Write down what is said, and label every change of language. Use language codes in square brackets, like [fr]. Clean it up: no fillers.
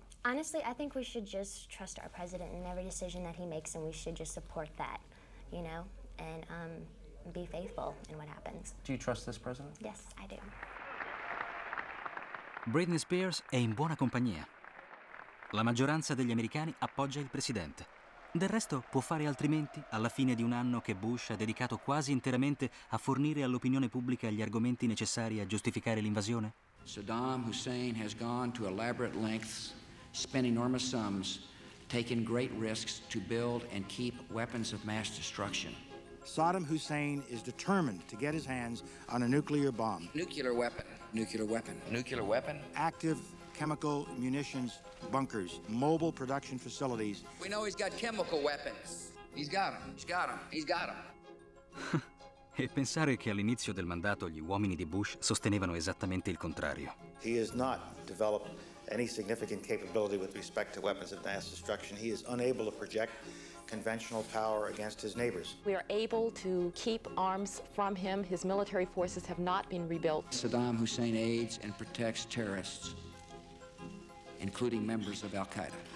[en] Honestly, I think we should just trust our president in every decision that he makes, and we should just support that, and be faithful in what happens. Do you trust this president? Yes, I do. [it] Britney Spears è in buona compagnia. La maggioranza degli americani appoggia il presidente. Del resto, può fare altrimenti alla fine di un anno che Bush ha dedicato quasi interamente a fornire all'opinione pubblica gli argomenti necessari a giustificare l'invasione? [en] Saddam Hussein has gone to elaborate lengths, spent enormous sums, taken great risks to build and keep weapons of mass destruction. Saddam Hussein is determined to get his hands on a nuclear bomb. Nuclear weapon, nuclear weapon, nuclear weapon. Active chemical munitions bunkers, mobile production facilities. We know he's got chemical weapons. He's got them, he's got them, he's got them. [it] E pensare che all'inizio del mandato gli uomini di Bush sostenevano esattamente il contrario. [en] He has not developed any significant capability with respect to weapons of mass destruction. He is unable to project conventional power against his neighbors. We are able to keep arms from him. His military forces have not been rebuilt. Saddam Hussein aids and protects terrorists, including members of Al-Qaeda.